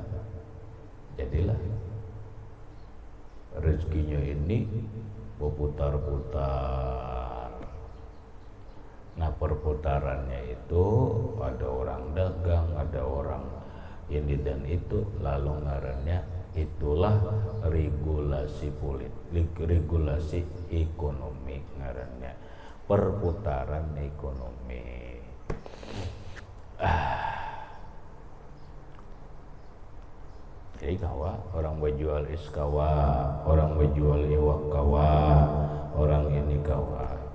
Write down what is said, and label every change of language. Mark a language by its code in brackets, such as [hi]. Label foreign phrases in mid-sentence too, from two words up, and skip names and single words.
[id] Jadilah rezekinya ini berputar-putar. Nah perputarannya itu ada orang dagang, ada orang ini dan itu, lalu ngarannya itulah regulasi politik, regulasi ekonomi ngarannya, perputaran ekonomi. [bjn] Jadi kawa, orang berjual is kawa, orang berjual iwak kawa, orang ini kawa.